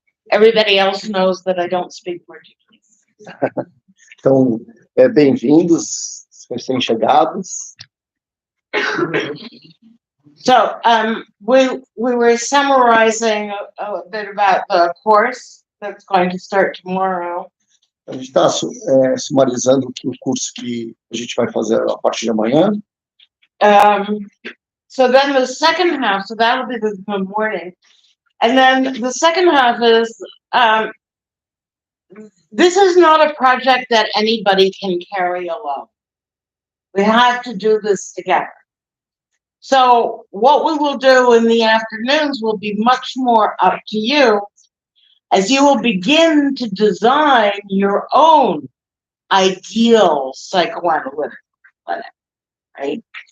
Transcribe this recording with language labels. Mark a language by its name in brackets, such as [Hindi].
[English] Everybody else knows that I don't speak Portuguese. [Portuguese] Então, bem-vindos, recém-chegados. [English] So, we were summarizing a bit about the course that's going to start tomorrow. [Portuguese] A gente está sumarizando o curso que a gente vai fazer a partir de amanhã. [English] So then the second half, so that'll be the morning. And then the second half is, this is not a project that anybody can carry alone. We have to do this together. So what we will do in the afternoons will be much more up to you, as you will begin to design your own ideal psychoanalytic clinic, right?